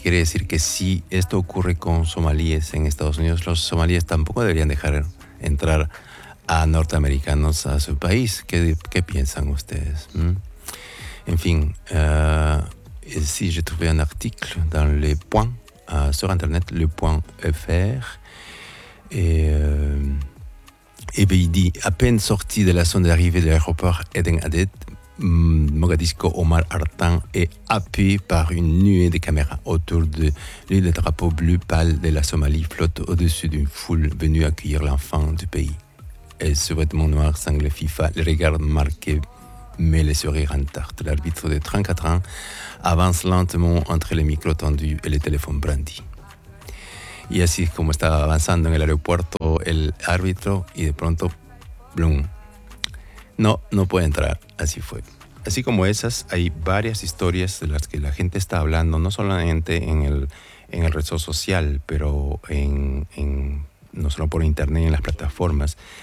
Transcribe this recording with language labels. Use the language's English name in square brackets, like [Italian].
[Spanish] Quiere decir que si esto ocurre con somalíes en Estados Unidos, los somalíes tampoco deberían dejar entrar a norteamericanos a su país. ¿Qué piensan ustedes? En fin. [French] Ici, j'ai trouvé un article dans Le Point, sur Internet, le.fr. Et il dit, à peine sorti de la zone d'arrivée de l'aéroport Eden Hadid, Mogadiscio Omar Artan est happé par une nuée de caméras autour de lui. Le drapeau bleu pâle de la Somalie flotte au-dessus d'une foule venue accueillir l'enfant du pays. Et ce vêtement noir sangle FIFA, le regard marqué. Mais le sourire en tarte. L'arbitre de 34 ans avance lentement entre les micros tendus et les téléphones brandis. Et ainsi, comme [Spanish] estaba avanzando en el aeropuerto, el árbitro, y de pronto, blum. No puede entrar. Así fue. Así como esas, hay varias historias de las que la gente está hablando, no solamente en el resto social, pero en no solo por internet, en las plataformas.